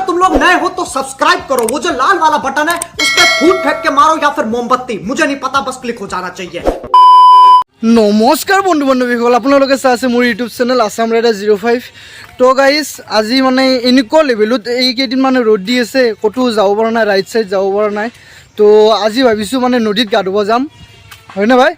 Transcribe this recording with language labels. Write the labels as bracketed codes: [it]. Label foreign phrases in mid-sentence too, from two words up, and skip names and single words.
[hi] तुम नए हो तो सब्सक्राइब करो, वो जो लाल वाला बटन है उस पर फूट फेंक के मारो या फिर मोमबत्ती, मुझे नहीं पता, बस क्लिक हो जाना चाहिए। [as] নমস্কাৰ বন্ধু বান্ধৱীসকল, আপোনালোকে চাই আছে মোৰ [en] YouTube channel [as] আছাম ৰাইডাৰ 05। তো গাইজ আজি মানে এনেকুৱা লেভেলত এইকেইদিন মানে ৰ'দ দি আছে, ক'তো যাব পৰা নাই, ৰাইড চাইড যাব পৰা নাই। তো আজি ভাবিছোঁ মানে নদীত গা ধুব যাম, হয়নে ভাই?